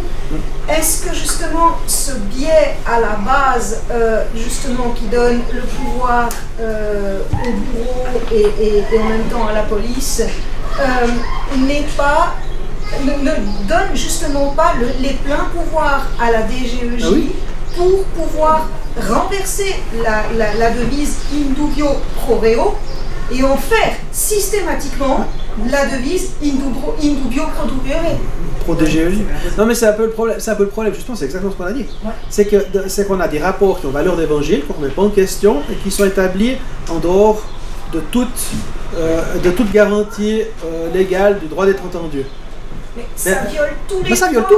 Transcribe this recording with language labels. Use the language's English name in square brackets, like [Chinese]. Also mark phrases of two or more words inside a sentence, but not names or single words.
[French] Est-ce que justement ce biais à la base, justement qui donne le pouvoir au bureau et en même temps à la police, ne donne justement pas les pleins pouvoirs à la DGEJ pour pouvoir renverser la devise [Latin] in dubio pro reo [French] et en faire systématiquement la devise [Latin] in dubio pro dubere. [French] Pro DGEJ. Non mais c'est un peu le problème, justement, c'est exactement ce qu'on a dit. C'est qu'on a des rapports qui ont valeur d'évangile, qu'on ne met pas en question et qui sont établis en dehors de toute garantie légale du droit d'être entendu. Mais ça viole tous les ça viole tout.